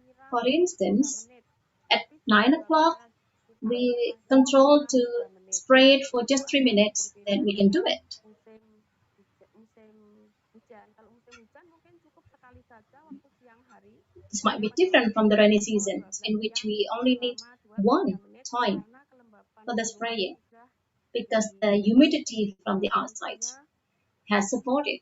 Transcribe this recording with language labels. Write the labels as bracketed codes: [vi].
[en] For instance, at 9 o'clock, we control to spray it for just 3 minutes, then we can do it. [id] musim hujan. Kalau musim hujan mungkin cukup sekali saja waktu siang hari. [en] This might be different from the rainy season, in which we only need one time for the spraying, because the humidity from the outside has supported